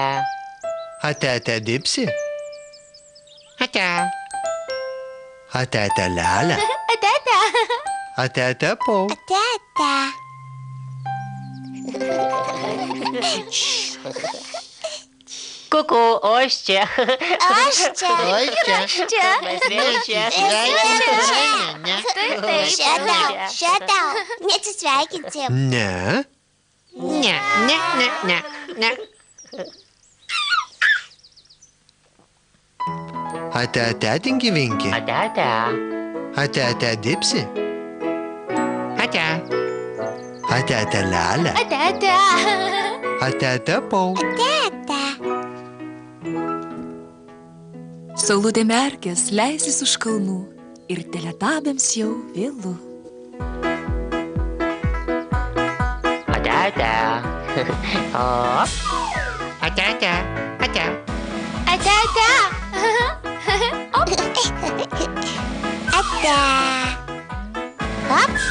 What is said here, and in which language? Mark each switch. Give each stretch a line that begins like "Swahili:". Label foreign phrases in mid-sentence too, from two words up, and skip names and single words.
Lithuanian: Ate, ate, dipsi. Ate. Ate, ate, lele. Ate. Ate, ate, pau. Teta. Kuku, o aš čia. Aš čia. Mes vėl čia. Šetau. Neatsisveikinsim. Ne. Ne. Ate, ate, tinki vinki. Ate, ate. Ate, ate, dipsi. Ate. Ate, ate, lele. Ate. Ate, ate, pau. Teta. Saulutė merkės leisis už kalnų ir teletabiams jau vėlu. Ate, ate. O. Ate, ate. Ate. Ate. Ate. Hop.